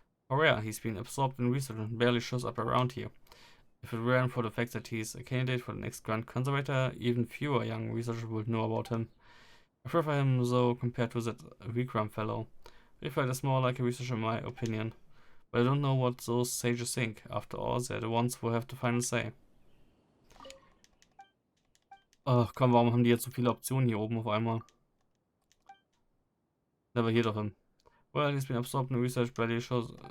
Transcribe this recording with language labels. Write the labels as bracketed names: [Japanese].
[English] Oh yeah, he's been absorbed in research and barely shows up around here. If it weren't for the fact that he's a candidate for the next Grand Conservator, even fewer young researchers would know about him. I prefer him though compared to that Vikram fellow. Rifayet is more like a researcher in my opinion. But I don't know what those sages think. After all, they're the ones who have the final say. [German] Ach komm, warum haben die jetzt so viele Optionen hier oben auf einmal? [English] Never heard of him. Well, he's been absorbed in research by the shows.